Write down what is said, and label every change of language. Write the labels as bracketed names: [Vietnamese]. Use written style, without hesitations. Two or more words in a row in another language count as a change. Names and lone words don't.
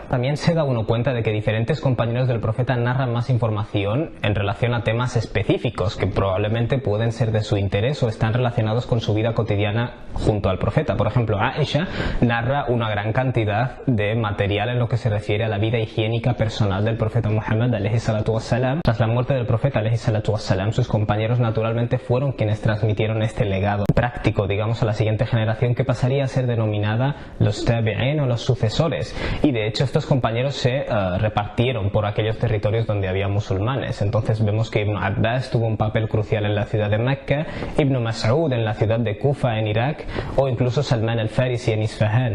[Spanish] También se da uno cuenta de que diferentes compañeros del profeta narran más información en relación a temas específicos que probablemente pueden ser de su interés o están relacionados con su vida cotidiana junto al profeta. Por ejemplo, Aisha narra una gran cantidad de material en lo que se refiere a la vida higiénica personal del profeta Muhammad [Arabic] عليه الصلاة والسلام. [Spanish] Tras la muerte del profeta [Arabic] عليه الصلاة والسلام, [Spanish] sus compañeros naturalmente fueron quienes transmitieron este legado práctico, digamos, a la siguiente generación, que pasaría a ser denominada los tabi'in o los sucesores. Y de hecho estos compañeros se repartieron por aquellos territorios donde había musulmanes. Entonces vemos que Ibn Abbas tuvo un papel crucial en la ciudad de Mecca, Ibn Mas'ud en la ciudad de Kufa en Irak, o incluso Salman al-Farisi en Isfahan.